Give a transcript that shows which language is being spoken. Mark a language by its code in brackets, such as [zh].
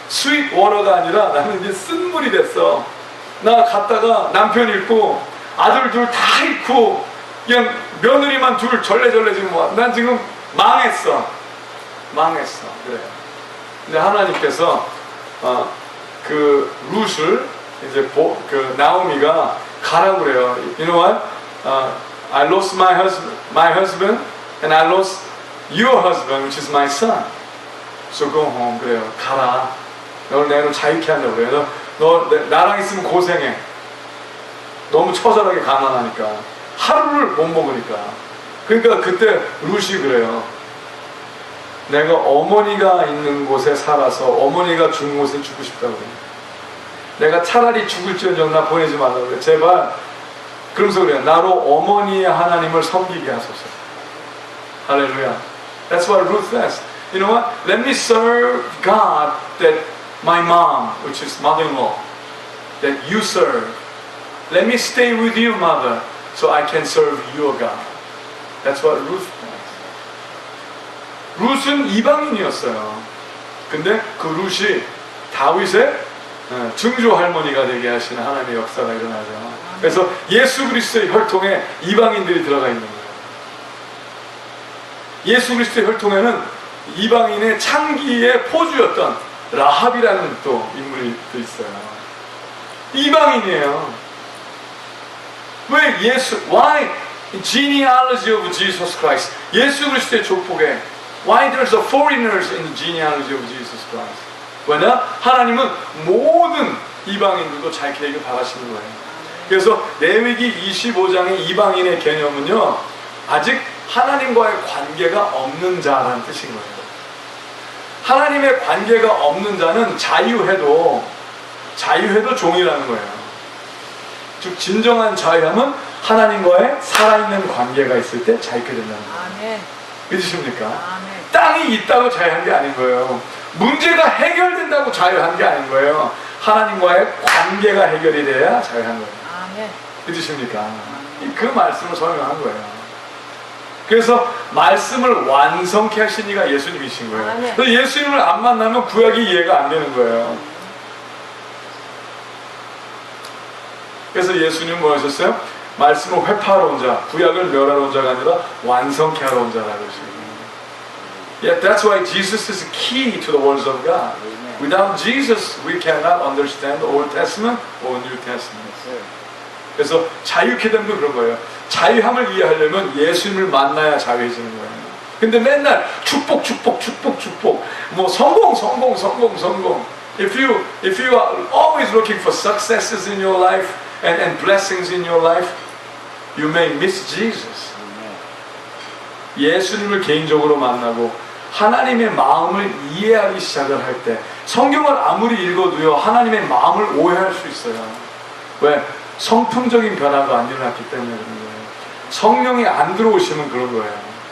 [ko] 스윗 워러가 아니라 나는 이제 쓴물이 됐어. 나 갔다가 남편 잃고 아들 둘 다 잃고 그냥 며느리만 둘 절레절레 지금 난 지금 망했어. 그래요. 근데 하나님께서 그 룻을 이제 그 나오미가 가라고 그래요. [en] You know what? I lost my husband and I lost your husband which is my son. So go home. [ko] 그래요. 가라. 너를 내가 자유케 한다고 그래요. 너 나랑 있으면 고생해. 너무 처절하게 가난하니까. 하루를 못 먹으니까. 그러니까 그때 룻이 그래요. 내가 어머니가 있는 곳에 살아서 어머니가 죽은 곳에 죽고 싶다고 그래요. 내가 차라리 죽을지언정 나 보내지 말라고 그래요. 제발. 그러면서 그래요. 나로 어머니의 하나님을 섬기게 하소서. 할렐루야. [en] That's what Ruth says. You know what? Let me serve God that my mom, which is mother-in-law, that you serve. Let me stay with you, mother, so I can serve your God. That's what Ruth does. [ko] 룻은 이방인이었어요. 근데 그 룻이 다윗의 증조 할머니가 되게 하시는 하나님의 역사가 일어나죠. 그래서 예수 그리스도의 혈통에 이방인들이 들어가 있는 거예요. 예수 그리스도의 혈통에는 이방인의 창기의 포주였던 라합이라는 또 인물이 또 있어요. 이방인이에요. 왜 [en] why genealogy of Jesus Christ? [ko] 예수 그리스도의 족복에 [en] why there's a foreigners in the genealogy of Jesus Christ? [ko] 왜냐? 하나님은 모든 이방인들도 잘 되길 바라시는 거예요. 그래서 레위기 25장의 이방인의 개념은요, 아직 하나님과의 관계가 없는 자라는 뜻인 거예요. 하나님의 관계가 없는 자는 자유해도 종이라는 거예요. 즉 진정한 자유함은 하나님과의 살아있는 관계가 있을 때 자유케 된다는 거예요. 아멘. 믿으십니까? 아멘. 땅이 있다고 자유한 게 아닌 거예요. 문제가 해결된다고 자유한 게 아닌 거예요. 하나님과의 관계가 해결이 돼야 자유한 거예요. 아멘. 믿으십니까? 그 말씀을 설명한 거예요. 그래서 말씀을 완성케 하신 이가 예수님이신 거예요. 아멘. 그래서 예수님을 안 만나면 구약이 이해가 안 되는 거예요. 그래서 예수님은 뭐 하셨어요? 말씀을 회파하러 온 자, 구약을 멸하러 온 자가 아니라 완성케 하러 온 자라고 하시거든요. [en] Yeah, that's why Jesus is key to the words of God. Without Jesus, we cannot understand the Old Testament or New Testament. [ko] 그래서 자유케 됨도 그런 거예요. 자유함을 이해하려면 예수님을 만나야 자유해지는 거예요. 근데 맨날 축복, 축복, 축복, 축복. 뭐 성공, 성공, 성공, 성공. [en] If you are always looking for successes in your life and blessings in your life, you may miss Jesus. [ko] 예수님을 개인적으로 만나고 하나님의 마음을 이해하기 시작을 할 때 성경을 아무리 읽어도요 하나님의 마음을 오해할 수 있어요. 왜? 성품적인 변화가 안 일어났기 때문에 그런 거예요. 성령이 안 들어오시면 그런 거예요.